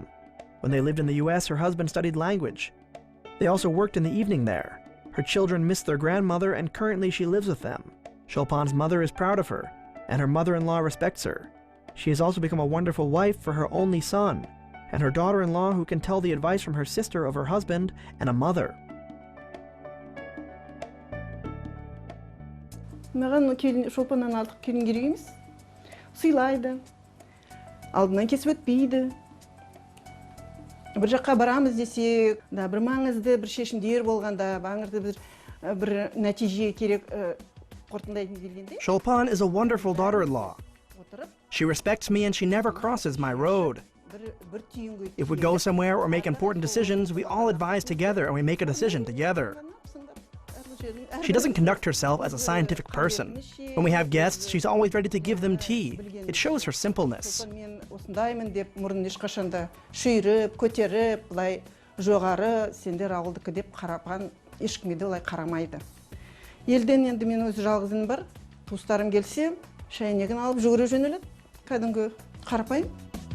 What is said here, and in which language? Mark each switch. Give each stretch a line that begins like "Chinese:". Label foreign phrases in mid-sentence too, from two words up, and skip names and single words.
English: When they lived in the US, her husband studied language. They also worked in the evening there. Her children miss their grandmother, and currently she lives with them. Chopin's mother is proud of her, and her mother-in-law respects her. She has also become a wonderful wife for her only son, and her daughter-in-law who can tell the advice from her sister of her husband, and a mother.
Kazakh: Маған Шолпаннан артық келін керек емес. Сыйлайды. Алдынан кесіп өтпейді. Бір жаққа барамыз десе, бір маңызды бір шешімдер болғанда, маңызды бір нәтиже керек қорытындайтын келгенде.
English: Chopin is a wonderful daughter-in-law. She respects me and she never crosses my road. If we go somewhere or make important decisions, we all advise together and we make a decision together. She doesn't conduct herself as a scientific person. When we have guests, she's always ready to give them tea. It shows her simpleness.
Kazakh: Осындаймын деп мұрын ешқашанда шүйіріп, көтеріп, былай жоғары, сендер ауылдікі деп қарапан ешкімге де олай қарамайды. Елден енді мен өзі жалғызым бар, туыстарым келсе, шәйнегін алып жүгіре жөнеледі. Кәдімгі қарапайым.